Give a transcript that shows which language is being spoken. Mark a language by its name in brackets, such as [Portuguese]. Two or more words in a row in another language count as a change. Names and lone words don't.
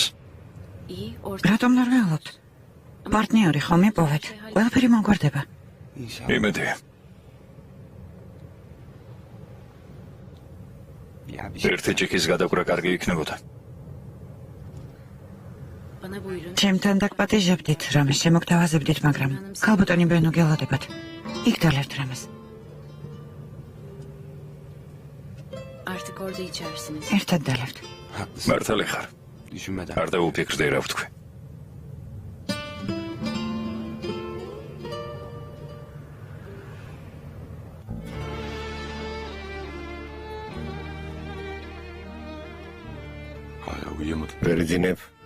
[Turkish] iyi orta. [Georgian] რატომ ნერვიულობთ? პარტნიორი ხომ მიპოვეთ? ყველაფერი მოგვარდება. იმედი. ერთი ჭიქის გადაკვირა კარგი იქნებოდა. [Turkish] Bana buyurun. [Georgian] ჩემთან დაგპატიჟებდით, რამეს შემოგთავაზებდით, მაგრამ ქალბატონი ბენო გელოდებათ. იქ დალებთ რამეს. [Turkish] Artık orada içersiniz. [Georgian] ერთად დალებთ. მართალი ხარ. არ დაუფიქრდე რა ვთქვი. ვერიძინებ.